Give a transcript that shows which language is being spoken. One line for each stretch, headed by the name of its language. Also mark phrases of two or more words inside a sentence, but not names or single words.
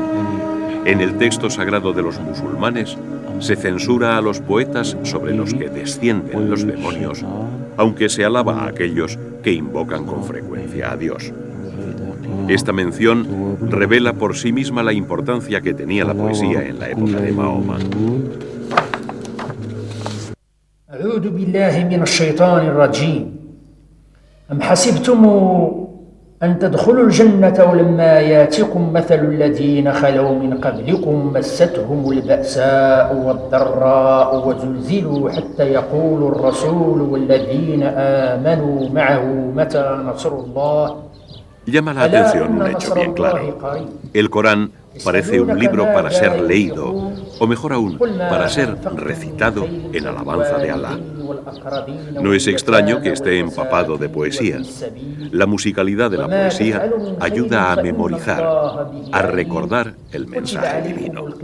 Spanish: En el texto sagrado de los musulmanes se censura a los poetas sobre los que descienden los demonios, aunque se alaba a aquellos que invocan con frecuencia a Dios. Esta mención revela por sí misma la importancia que tenía la poesía en la época de Mahoma.
Arabic: أعوذ بالله من الشيطان الرجيم أم حسبتم أن تدخلوا الجنة ولما ياتكم مثل الذين خلوا من قبلكم مستهم البأساء والضراء وزلزلوا حتى يقول الرسول والذين آمنوا معه متى نصر الله.
Spanish: Llama la atención un hecho bien claro. El Corán parece un libro para ser leído, o mejor aún, para ser recitado en alabanza de Alá. No es extraño que esté empapado de poesía. La musicalidad de la poesía ayuda a memorizar, a recordar el mensaje divino.